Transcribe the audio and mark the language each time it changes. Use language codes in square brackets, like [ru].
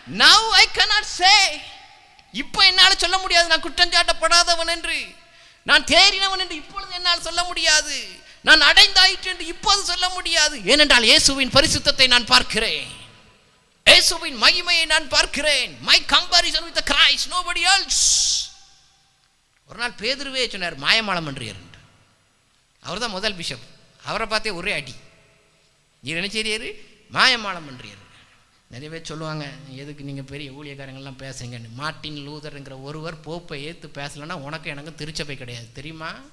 [en] Now I cannot say, [ta] இப்போ என்னால் சொல்ல முடியாது நான் குற்றம் சாட்டப்படாதவன் என்று, நான் தேறினவன் என்று இப்பொழுது என்னால் சொல்ல முடியாது, நான் அடைந்தாயிற்று என்று இப்போது சொல்ல முடியாது. ஏனென்றால் இயேசுவின் பரிசுத்தத்தை நான் பார்க்கிறேன், இயேசுவின் மகிமையை நான் பார்க்கிறேன். [en] My comparison with the Christ, nobody else. [ta] ஒரு நாள் பேதுருவே சொன்னார், மாயமாலம் என்று. அவர் தான் முதல் பிஷப். அவரை பார்த்தே ஒரே அடி. நீர் என்ன செய்யறாரு? மாயமாலம் பண்ணுறாரு. நிறைய பேர் சொல்லுவாங்க, எதுக்கு நீங்கள் பெரிய ஊழியக்காரங்கள்லாம் பேசுங்கன்னு. மார்ட்டின் லூதருங்கிற ஒருவர் போப்பை ஏற்று பேசலைன்னா உனக்கு எனக்கு திருச்சபை கிடையாது, தெரியுமா?